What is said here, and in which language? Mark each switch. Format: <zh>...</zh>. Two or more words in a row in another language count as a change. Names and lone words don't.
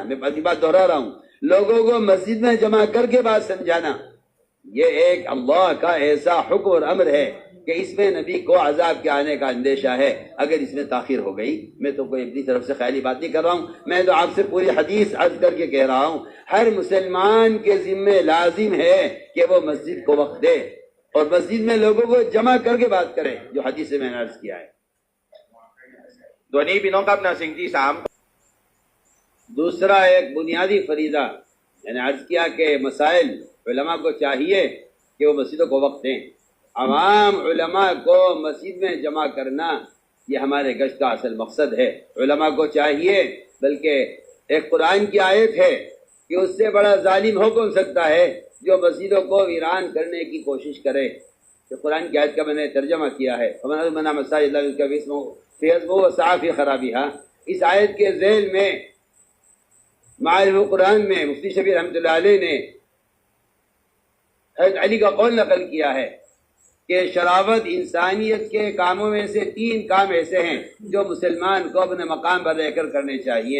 <ur>میں اپنی بات دہرا رہا ہوں، لوگوں کو مسجد میں جمع کر کے بات سمجھانا، یہ ایک اللہ کا ایسا حکم اور امر ہے کہ اس میں نبی کو عذاب کے آنے کا اندیشہ ہے اگر اس میں تاخیر ہو گئی۔ میں تو کوئی اپنی طرف سے خیالی بات نہیں کر رہا ہوں، میں تو آپ سے پوری حدیث عرض کر کے کہہ رہا ہوں۔ ہر مسلمان کے ذمے لازم ہے کہ وہ مسجد کو وقت دے اور مسجد میں لوگوں کو جمع کر کے بات کرے، جو حدیث سے میں نے عرض کیا ہے۔</ur> <th>ตัวนี้พี่น้องครับนะสิ่งที่สาม</th> <ur>دوسرا ایک بنیادی فریضہ میں نے عرض کیا کہ مسائل علماء کو چاہیے کہ وہ مسجدوں کو وقت دیں۔ عوام علماء کو مسجد میں جمع کرنا یہ ہمارے گشت کا اصل مقصد ہے۔ علماء کو چاہیے، بلکہ ایک قرآن کی آیت ہے کہ اس سے بڑا ظالم ہو کون سکتا ہے جو مسجدوں کو ویران کرنے کی کوشش کرے۔ کہ قرآن کی آیت کا میں نے ترجمہ کیا ہے،</ur> <ar>فَمَنْ مَنَعَ مَسَاجِدَ اللَّهِ يُذْكَرَ فِيهِ اسْمُهُ وَسَعَىٰ فِي خَرَابِهَا۔</ar> <ur>اس آیت کے ذیل میں معالم قرآن میں مفتی شفیع</ur> <ar>رحمۃ اللہ علیہ</ar> <ur>نے حضرت علی کا قول نقل کیا ہے کہ شراوت انسانیت کے کاموں میں سے 3 کام ایسے ہیں جو مسلمان کو اپنے مقام پر رہ کر کرنے چاہیے۔</ur>